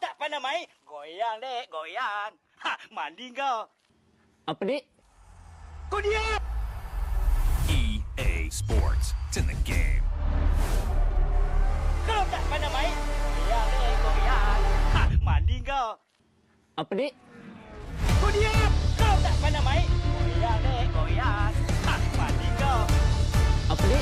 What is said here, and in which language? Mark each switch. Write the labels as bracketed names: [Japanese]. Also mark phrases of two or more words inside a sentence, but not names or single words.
[Malay] namanya? Goyang dek, goyang. Hah, mandi kau. Apa dik? Kau diam! [English] EA Sports. It's in the game. [Malay] Kalau tak pandai main, goyang dek, goyang. Hah, mandi kau. Apa dik? Kau diam! Kalau tak pandai main, goyang dek, goyang. Hah, mandi kau. Apa dik?